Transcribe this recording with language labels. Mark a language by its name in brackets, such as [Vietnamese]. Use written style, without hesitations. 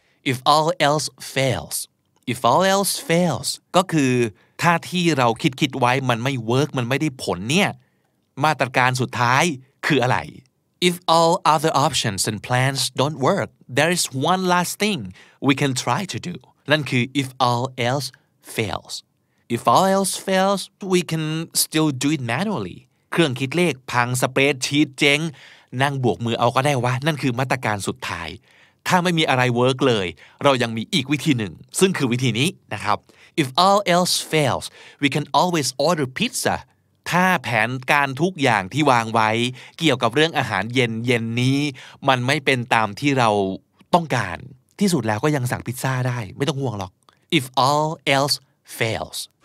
[English] if all else fails [Thai] if all else fails ก็คือถ้าที่เราคิดไว้มันไม่เวิร์กมันไม่ได้ผลเนี่ยมาตรการสุดท้ายคืออะไร [English] If all other options and plans don't work, there is one last thing we can try to do. [Thai] นั่นคือ [English] if all else fails. If all else fails, we can still do it manually. [Thai] เครื่องคิดเลขพังสเปรดชีทเจ๊งนั่งบวกมือเอาก็ได้ว่านั่นคือมาตรการสุดท้ายถ้าไม่มีอะไรเวิร์กเลยเรายังมีอีกวิธีหนึ่งซึ่งคือวิธีนี้นะครับ [English] If all else fails, we can always order pizza. [Thai] ถ้าแผนการทุกอย่างที่วางไว้เกี่ยวกับเรื่องอาหารเย็นนี้มันไม่เป็นตามที่เราต้องการที่สุดแล้วก็ยังสั่งพิซซ่าได้ไม่ต้องห่วงหรอก [English] if all else fails